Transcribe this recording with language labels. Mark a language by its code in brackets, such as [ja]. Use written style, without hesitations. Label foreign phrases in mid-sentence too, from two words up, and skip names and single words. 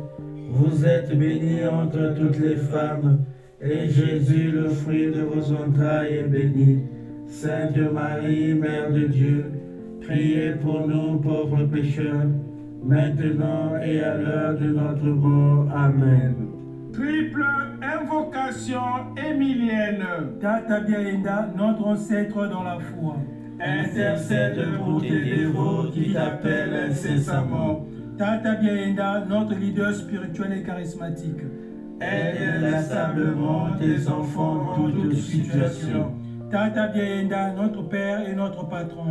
[fr] Vous êtes bénie entre toutes les femmes, et Jésus, le fruit de vos entrailles, est béni. Sainte Marie, Mère de Dieu, priez pour nous pauvres pécheurs, maintenant et à l'heure de notre mort. Amen. Triple invocation émilienne. Tata Biayenda, notre ancêtre dans la foi, Intercède pour tes dévots qui t'appellent incessamment. Tata Biayenda, notre leader spirituel et charismatique, Aide inlassablement tes enfants en toute situation. Tata Biayenda, notre Père et notre Patron,